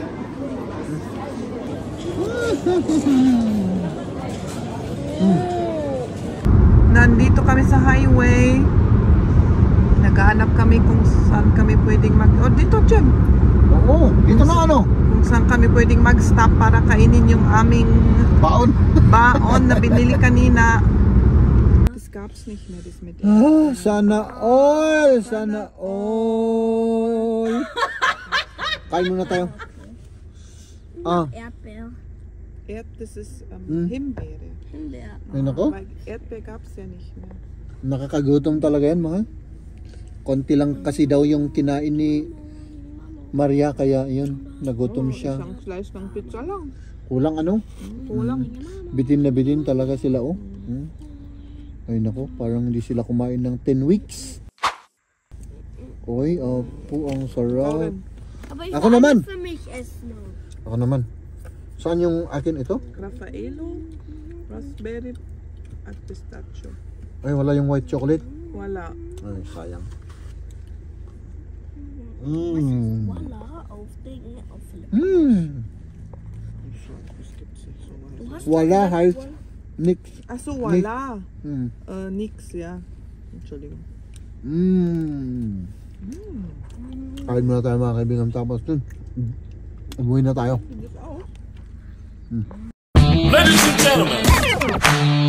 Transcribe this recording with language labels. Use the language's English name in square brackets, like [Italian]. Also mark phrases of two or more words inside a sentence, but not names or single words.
[Filipino] Nandito kami sa highway. Naghahanap kami kung saan kami pwedeng dito, Jem. Oo, dito na ano? Kung saan kami pwedeng mag-stop para kainin yung aming baon na binili kanina. [German] Das gab's nicht mehr, das mit [Filipino] Sana all! Sana all! Kain muna tayo. [German] Erdbeer. Das ist Himbeere. Himbeer. [Filipino] Ayun ako? [German] Weil Erdbeer gab's ja nicht mehr. [Filipino] Nakakagutom talaga yan, mahal. Konti lang kasi daw yung kinain ni Maria, kaya yun, nagutom siya. Isang slice ng pizza lang. Kulang ano? Kulang. Bitin na bitin talaga sila Ay nako, parang hindi sila kumain ng 10 weeks. Oy, po ang sarap. [German] Aber ich [Filipino] Ako [German] will [Filipino] naman. [German] alles für mich essen. [Filipino] Ako naman. Saan yung akin ito? Raffaello, raspberry at pistachio. Ay, wala yung white chocolate. Wala. Ay, sayang. [German] Voila, aufdecken, auflegen. Du hast [Filipino] Wala, halt. Nix. Achso, wala. Mm. [German] Nix, ja. Entschuldigung. [Filipino] Kain muna tayo mga kaibigan. Tapos dun, umuwi na tayo. [German] Das auch. [English] Ladies and gentlemen.